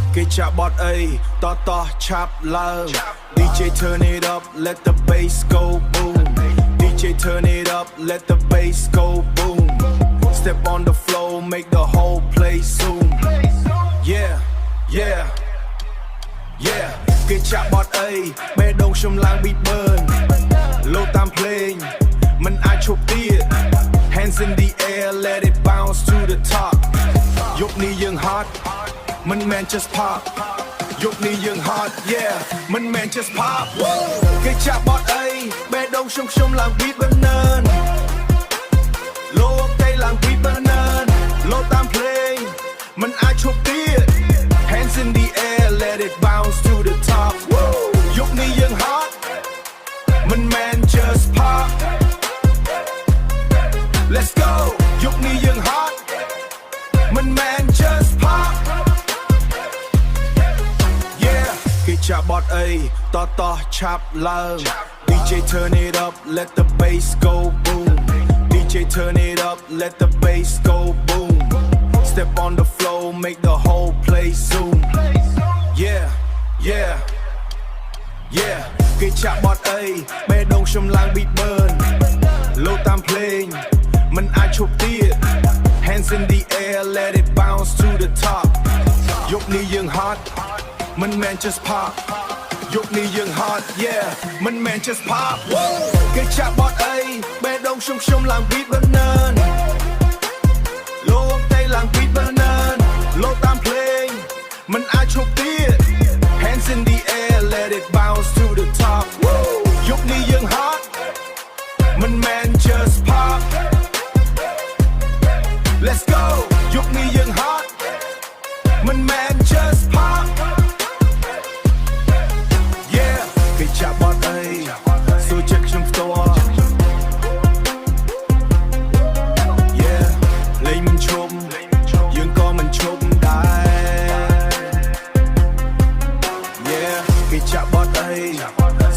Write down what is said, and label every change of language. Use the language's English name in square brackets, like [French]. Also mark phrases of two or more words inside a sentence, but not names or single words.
[Khmer] ចាក់បត់អីតតឆាប់ឡើង [English] DJ turn it up let the bass go boom DJ turn it up let the bass go boom step on the floor make the whole place zoom yeah yeah yeah [Khmer] គេចាក់បត់អីបេះដូងខ្ញុំឡើង [English] beat burn [Khmer] លោតាមភ្លេងមិនអាចឈប់ ទៀត [English] hands in the air let it bounce to the top [Khmer] យប់នេះយើង hot មិនមែន [English] just pop [Khmer] យប់នេះយើង [English] hot yeah [Khmer] មិនមែន [English] just pop [Khmer] គេចាក់បត់អីបេះដូងខ្ញុំឡើង [English] beat burn [Khmer] លោកតែឡើង [English] beat burn [Khmer] លោតាមភ្លេងមិនអាចឈប់ទៀត [English] hands in the air let it bounce to the top [Khmer] យប់នេះយើង hot មិនមែន [English] just pop let's go [Khmer] យប់នេះយើង [English] hot [Khmer] មិនមែន [English] just pop yeah [Khmer] គេចាក់បត់អីតតឆាប់ឡើង [English] DJ turn it up let the bass go boom DJ turn it up let the bass go boom step on the floor make the whole place zoom yeah yeah yeah [Khmer] គេចាក់បត់អីបេះដូងខ្ញុំឡើង [English] beat burn [Khmer] លោតាមភ្លេងមិនអាច ឈប់ទៀត [English] hands in the air let it bounce to the top [Khmer] យប់នេះយើង hot មិនមែន [English] just pop [Khmer] យប់នេះយើង [English] hot yeah [Khmer] មិនមែន [English] just pop [Khmer] គេចាក់បត់អីបេះដូងខ្ញុំឡើង [English] beat burn [Khmer] លោកតែឡើង [English] beat burn [Khmer] លោកតាមភ្លេងមិនអាចឈប់ទៀត [English] hands in the air let it bounce to the top [Khmer] យប់នេះយើង hot មិនមែន [English] just pop let's go [Khmer] យប់នេះយើង hot មិនមែន [English] just pop yeah [Khmer] គេចាក់បត់អីសួរចិត្តខ្ញុំផ្ទាល់ yeah លេងមិនឈប់យើងក៏មិនឈប់ដែរ yeah គេចាក់បត់អី